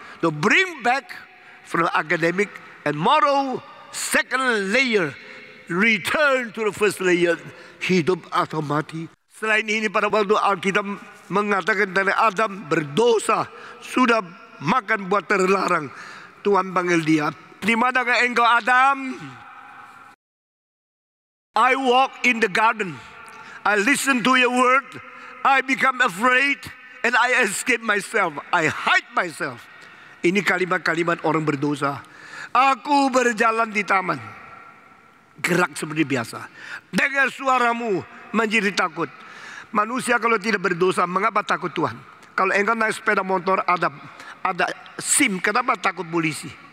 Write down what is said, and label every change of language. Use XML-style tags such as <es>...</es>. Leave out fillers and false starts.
<en>To bring back from academic and moral second layer, return to the first layer,</en> <id>hidup atau mati. Selain ini pada waktu Alkitab mengatakan dari Adam berdosa, sudah makan buah terlarang, Tuhan panggil dia, di manakah engkau Adam?</id> <en>I walk in the garden, I listen to your word, I become afraid and I escape myself, I hide myself.</en> <id>Ini kalimat-kalimat orang berdosa. Aku berjalan di taman, gerak seperti biasa, dengar suaramu menjadi takut. Manusia kalau tidak berdosa, mengapa takut Tuhan? Kalau engkau naik sepeda motor ada SIM, kenapa takut polisi?</id>